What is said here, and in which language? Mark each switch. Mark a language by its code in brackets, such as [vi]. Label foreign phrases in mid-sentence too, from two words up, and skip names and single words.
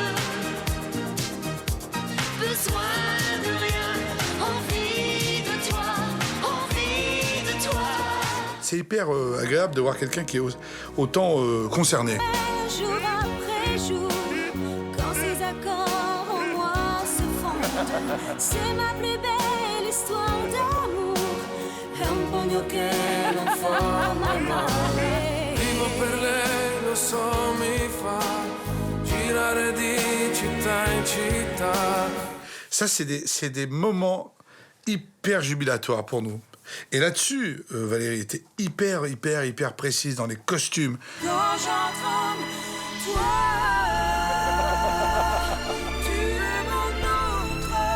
[fr] Besoin de rien, envie de toi, envie de toi. C'est hyper agréable de voir quelqu'un qui est autant concerné. Jour après jour, quand ces accords en moi se font, c'est ma plus belle histoire d'amour. [it] È un pugno che non forma male. Vivo per lei, lo so, mi fa girare di città in città. [fr] Ça, c'est des moments hyper jubilatoires pour nous. Et là-dessus, Valérie était hyper précise dans les costumes. Quand j'entends toi, tu es mon autre.